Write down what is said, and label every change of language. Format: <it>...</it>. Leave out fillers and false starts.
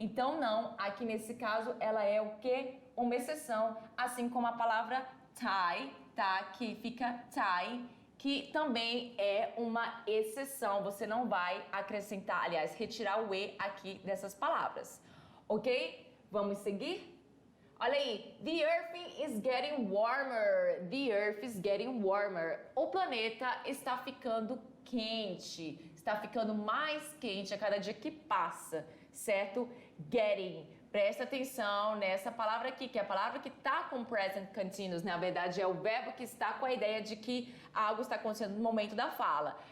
<pt>Então não, aqui nesse caso ela é o quê? Uma exceção, assim como a palavra tie, tá? Que fica tie, que também é uma exceção. Você não vai acrescentar, aliás, retirar o E aqui dessas palavras, ok? Vamos seguir? Olha aí,</pt> <en>the earth is getting warmer. The earth is getting warmer.</en> <pt>O planeta está ficando quente, está ficando mais quente a cada dia que passa, certo? Getting. Presta atenção nessa palavra aqui, que é a palavra que está com present continuous. Na verdade, é o verbo que está com a ideia de que algo está acontecendo no momento da fala.</pt>